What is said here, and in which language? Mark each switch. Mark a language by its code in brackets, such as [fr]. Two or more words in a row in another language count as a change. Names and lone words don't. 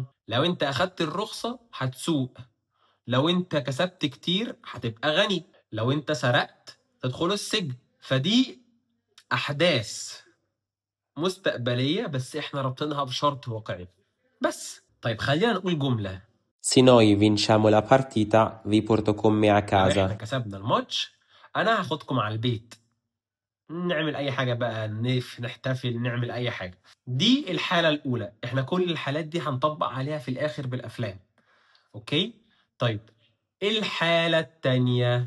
[ar] لو انت اخدت الرخصة هتسوق. لو انت كسبت كتير هتبقى غني. لو انت سرقت تدخل السجن. فدي احداث مستقبلية بس احنا ربطناها بشرط واقعي بس. طيب خلينا نقول جملة: [it] Se noi vinciamo la partita, vi porto con me a [ar] لو احنا [it] casa. [ar] كسبنا الماتش انا هاخدكم على البيت، نعمل اي حاجة بقى، نحتفل، نعمل اي حاجة. دي الحالة الاولى. احنا كل الحالات دي هنطبق عليها في الاخر بالافلام. اوكي؟ طيب، الحالة التانية.